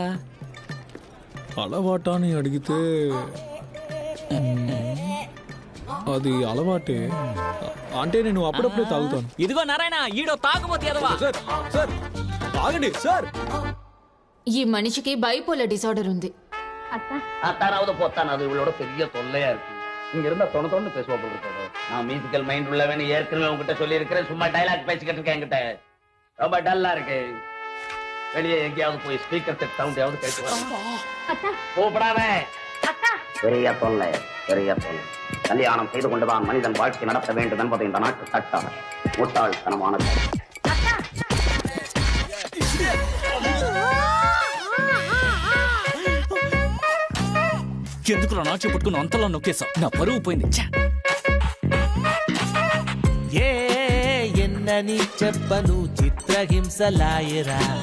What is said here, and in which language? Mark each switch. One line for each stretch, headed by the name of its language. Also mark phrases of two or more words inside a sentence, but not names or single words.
Telugu: అలవాటా అని అడిగితే అది అలవాటే. అంటే నేను అప్పుడప్పుడే తాగుతాను. ఇదిగో నారాయణ, ఈడో తాగుబోతు ఎదవా. సార్ ఆగండి సార్. ఈ మనిషికి
English: bipolar disorder
Telugu: ఉంది.
Tamil: அத்தானாவது போத்தானாவது இவளோட பெரிய தொல்லையா இருக்கு. இங்க இருந்தா தொண்ணு பேசுவா போட்டுருக்கோம். நான்
English: musical mind
Tamil: உள்ளவன் ஏற்கனவே உங்ககிட்ட சொல்லி இருக்கிறேன். சும்மா டைலாக் பேசிக்கிட்டு இருக்கேன். என்கிட்ட ரொம்ப டல்லா இருக்கு. வெளியே எங்கேயாவது போய்
English: speaker set sound
Tamil: கேட்டு வர. கூப்பிடாம பெரிய தொல்லை. கல்யாணம் செய்து கொண்டுதான் மனிதன் வாழ்க்கை நடத்த வேண்டும் என்பது இந்த நாட்டு சட்டம். முட்டாள்தனமானது.
Telugu: ఎందుకు నా చెప్పుకుని అంతలా నొక్కేసా? నా పరువు పోయింది. ఎన్నని చెప్పను చిత్రహింసలాయరా.